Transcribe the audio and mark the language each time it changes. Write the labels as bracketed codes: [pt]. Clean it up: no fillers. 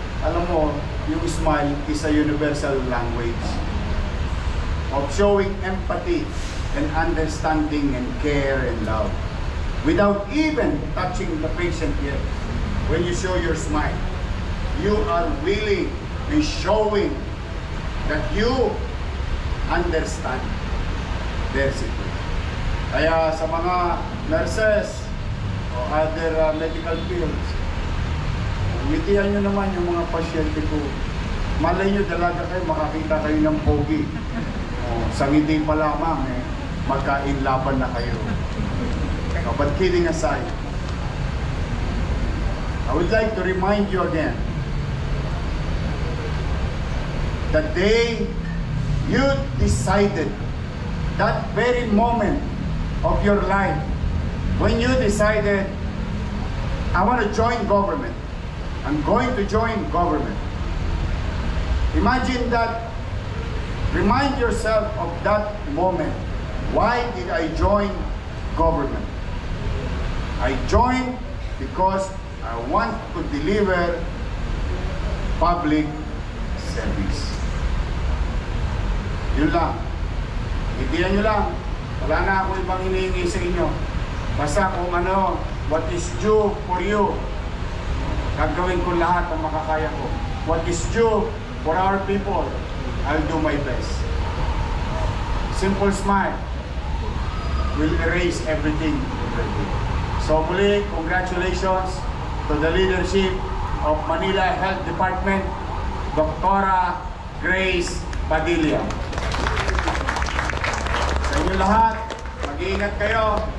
[tl] Alam mo, yung [en] smile is a universal language of showing empathy and understanding and care and love without even touching the patient yet. When you show your smile, you are willing and showing that you understand their situation. [tl] Kaya sa mga nurses o [en] other medical fields, [tl] umitihan nyo naman yung mga pasyente ko. Malay nyo, dalaga kayo, makakita kayo ng pogi. Sa ngiti pa lamang, magkainlaban na kayo. [en] But kidding aside, I would like to remind you again, the day you decided, that very moment of your life, when you decided, I want to join government, I'm going to join government. Imagine that. Remind yourself of that moment. Why did I join government? I joined because I want to deliver public service. [tl] Yun lang. Itiyan nyo lang. Wala na ako ibang hinihingi sa inyo. Basta kung ano, [en] what is due for you, [tl] gagawin ko lahat ang makakaya ko. [en] What is due for our people, I'll do my best. Simple smile will erase everything. So muli, congratulations to the leadership of Manila Health Department, Dr. Grace Padilla. [tl] Sa inyo lahat, mag-iingat kayo.